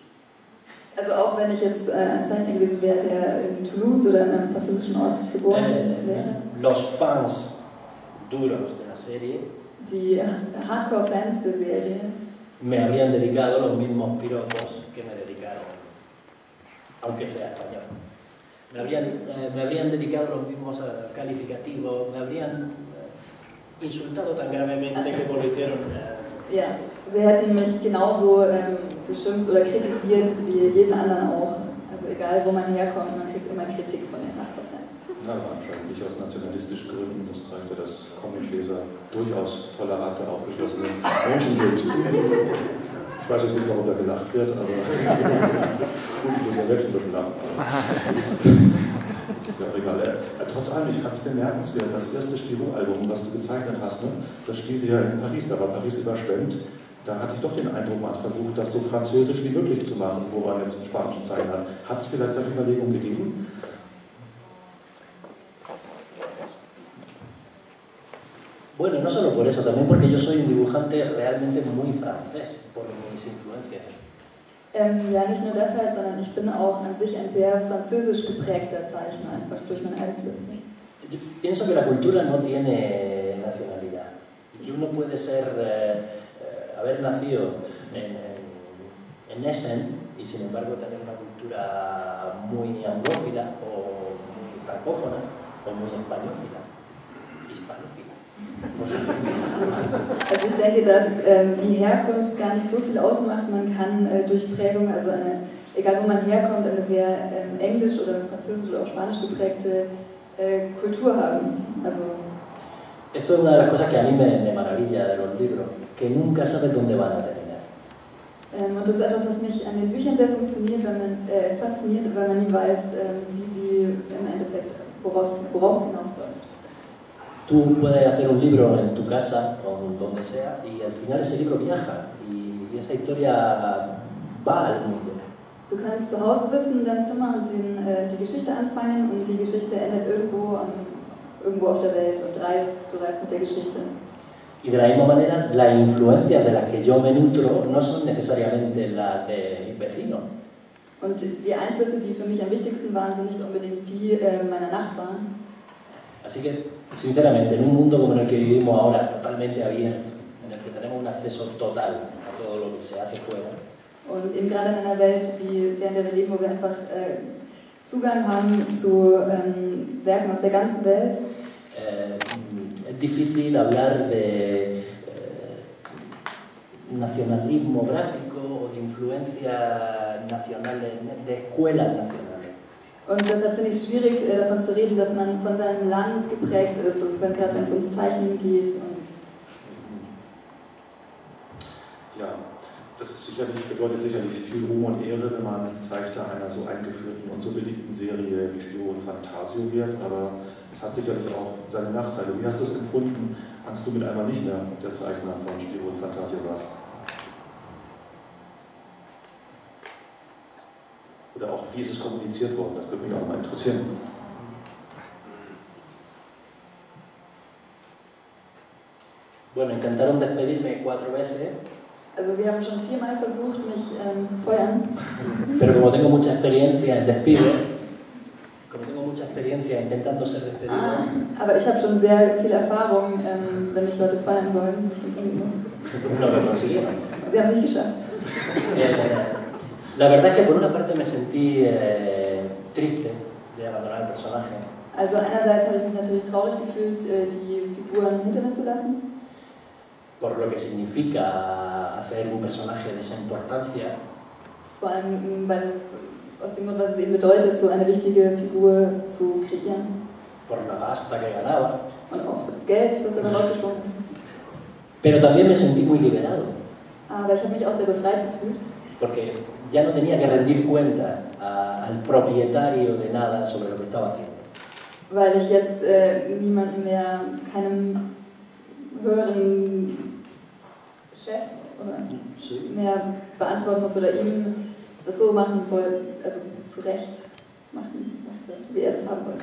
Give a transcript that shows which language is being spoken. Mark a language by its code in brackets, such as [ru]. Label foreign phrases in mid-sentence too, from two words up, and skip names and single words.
[de] Also auch wenn ich jetzt ein Zeichner gewesen wäre, der in Toulouse oder in einem französischen Ort geboren wäre. [es] Los fans duros de la serie, [de] die Hardcore-Fans der Serie, [es] me habrían dedicado los mismos piropos que me dedicaron, aunque sea español. Me habrían dedicado los mismos calificativos, me habrían insultado tan gravemente como lo hicieron. [de] Ja, sie hätten mich genauso beschimpft oder kritisiert wie jeden anderen auch. Also egal wo man herkommt, man kriegt immer Kritik von den Hardcore-Fans. Na, wahrscheinlich nicht aus nationalistischen Gründen, das zeigt ja, dass Comicleser durchaus tolerante, aufgeschlossene Menschen sind. Ich weiß jetzt nicht, warum da gelacht wird, aber gut, ich muss ja selbst ein bisschen lachen. Das ist ja egal. Trotz allem, ich fand es bemerkenswert, das erste Spirou-Album, was du gezeichnet hast, ne? Das spielte ja in Paris, da war Paris überschwemmt. Da hatte ich doch den Eindruck, man hat versucht, das so französisch wie möglich zu machen, wo man jetzt einen spanischen Zeichner hat. Hat es vielleicht solche Überlegungen gegeben? [es] Bueno, no solo por eso, también porque yo soy un dibujante realmente muy francés, por mis influencias. [de] Ja, nicht nur deshalb, sondern ich bin auch an sich ein sehr französisch geprägter Zeichner, einfach durch meine Einflüsse. [es] Yo pienso que la cultura no tiene nacionalidad. Y uno puede haber nacido en Essen y sin embargo tener una cultura muy anglófila o muy francófona o muy hispanófila. [de] Also ich denke, dass die Herkunft gar nicht so viel ausmacht. Man kann durch Prägung, also egal wo man herkommt, eine sehr englisch oder französisch oder auch spanisch geprägte Kultur haben. Also [es] esto es una de las cosas que a mí me maravilla de los libros, que nunca sabes dónde van a terminar. [de] Und das ist etwas, was mich an den Büchern sehr fasziniert, weil man nie weiß, wie sie im Endeffekt, worauf es hinausläuft. [es] Tú puedes hacer un libro en tu casa o donde sea y al final ese libro viaja y esa historia va al mundo. [de] Du kannst zu Hause sitzen in deinem Zimmer und die Geschichte anfangen und die Geschichte endet irgendwo auf der Welt und du reist mit der Geschichte. [es] Y de la misma manera, las influencias de las que yo me nutro no son necesariamente las de mis vecinos. [de] Und die Einflüsse, die für mich am wichtigsten waren, sind nicht unbedingt die meiner Nachbarn. [es] Así que, sinceramente, en un mundo como en el que vivimos ahora, totalmente abierto, en el que tenemos un acceso total a todo lo que se hace fuera, [de] und eben gerade in einer Welt wie der, in der wir leben, wo wir einfach Zugang haben zu Werken aus der ganzen Welt, [es] es difícil hablar de nacionalismo gráfico o de influencias nacionales, de escuelas nacionales. [de] Und deshalb finde ich es schwierig, davon zu reden, dass man von seinem Land geprägt ist, und gerade wenn es ums Zeichnen geht. Und ja, das ist bedeutet sicherlich viel Ruhm und Ehre, wenn man Zeichner einer so eingeführten und so beliebten Serie wie Spirou und Fantasio wird, aber es hat sicherlich auch seine Nachteile. Wie hast du es empfunden, als du mit einmal nicht mehr der Zeichner von Spirou und Fantasio warst? Oder auch, wie ist es kommuniziert worden? Das würde mich auch mal interessieren. [es] Bueno, intentaron despedirme 4 veces. [de] Also sie haben schon 4-mal versucht, mich zu feuern. [es] Pero como tengo mucha experiencia en despido, como tengo mucha experiencia intentando ser despedido, [de] aber ich habe schon sehr viel Erfahrung, wenn mich Leute feuern wollen, mich den kündigen muss. [es] no lo consiguieron. [de] Sie haben es nicht geschafft. [es] La verdad es que por una parte me sentí triste de abandonar el personaje. [de] Also einerseits habe ich mich natürlich traurig gefühlt, die Figuren hinter mir zu lassen. [es] Por lo que significa hacer un personaje de esa importancia. [de] Vor allem, weil es aus dem Grund, was es eben bedeutet, so eine wichtige Figur zu kreieren. [es] Por la pasta que ganaba. [de] Und auch für das Geld, das dabei rausgesprungen ist. [es] Pero también me sentí muy liberado. [de] Aber ich habe mich auch sehr befreit gefühlt. [es] Porque ya no tenía que rendir cuenta al propietario de nada sobre lo que estaba haciendo. [de] Weil ich jetzt niemandem mehr, keinem höheren Chef oder mehr beantworten muss oder ihm das so machen wollte, also zurecht machen musste, wie er das haben wollte.